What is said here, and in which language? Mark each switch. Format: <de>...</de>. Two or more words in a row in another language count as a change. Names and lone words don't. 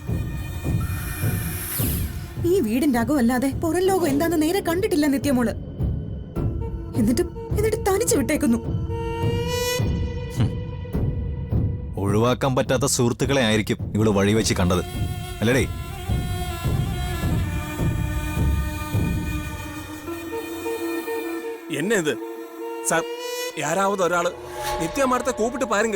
<ml>ഈ വീടിന്റെ അകമല്ലാതെ പുറം ലോകം എന്താന്ന് നേരെ കണ്ടിട്ടില്ല നിത്യമോള്. എന്നിട്ട് തനിച്ചു വിട്ടേക്കുന്നു. ഒഴിവാക്കാൻ പറ്റാത്ത സുഹൃത്തുക്കളെ ആയിരിക്കും ഇവള് വഴിവെച്ച് കണ്ടത്, അല്ലേടേ?</ml> <ta>என்ன இது சார்? யாராவது ஒரு ஆளு நித்யா மரத்தை கூப்பிட்டு பாருங்க.</ta>